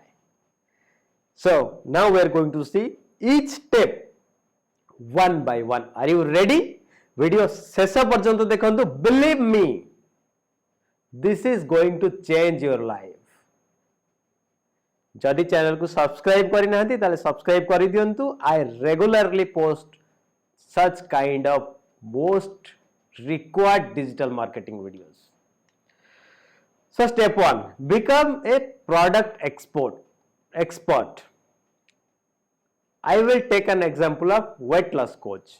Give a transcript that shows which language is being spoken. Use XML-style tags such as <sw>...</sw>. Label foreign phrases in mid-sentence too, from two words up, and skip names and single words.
<en>So now we are going to see each step one by one. Are you ready?</en> <or>ଭିଡିଓ ଶେଷ ପର୍ଯ୍ୟନ୍ତ ଦେଖନ୍ତୁ.</or> <en>Believe me, this is going to change your life.</en> <or>ଯଦି ଚ୍ୟାନେଲ କୁ ସବସ୍କ୍ରାଇବ କରି ନାହାନ୍ତି ତାହାଲେ ସବସ୍କ୍ରାଇବ କରି ଦିଅନ୍ତୁ.</or> <en>I regularly post such kind of most required digital marketing videos. So step 1, become a product expert. I will take an example of weight loss coach.</en>